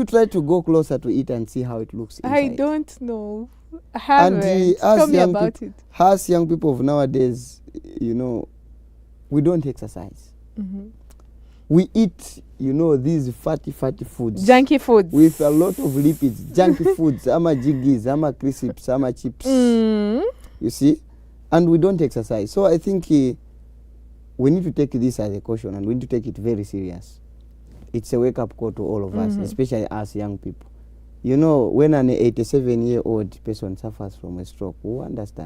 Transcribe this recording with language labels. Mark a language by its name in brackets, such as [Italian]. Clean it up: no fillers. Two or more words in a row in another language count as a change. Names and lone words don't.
[English] tried to go closer to it and see how it looks inside? I don't know. I haven't. Tell me about it. Us young people of nowadays, we don't exercise. We eat, these fatty foods. Junky foods. With a lot of lipids. Junky foods. Ama jiggies, ama crisps, ama chips. You see? And we don't exercise. So I think we need to take this as a caution and we need to take it very serious. It's a wake-up call to all of us, especially us young people. When an 87-year-old person suffers from a stroke, we understand.